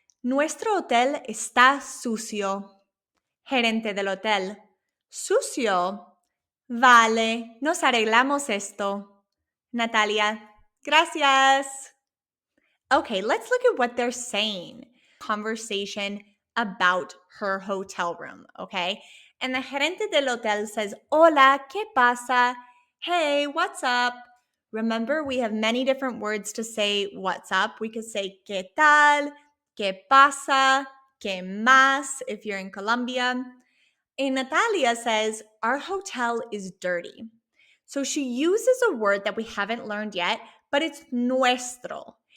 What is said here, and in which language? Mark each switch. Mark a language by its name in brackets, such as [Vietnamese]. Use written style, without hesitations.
[Spanish] Nuestro hotel está sucio. Gerente del hotel. Sucio. Vale, nos arreglamos esto. Natalia. Gracias. [English] Okay, let's look at what they're saying. Conversation about her hotel room, okay? And the gerente del hotel says, [Spanish] Hola, ¿qué pasa? [English] Hey, what's up? Remember, we have many different words to say what's up. We could say [Spanish] ¿qué tal? ¿Qué pasa? ¿Qué más? [English] If you're in Colombia. And Natalia says, our hotel is dirty. So she uses a word that we haven't learned yet, but it's nuestro.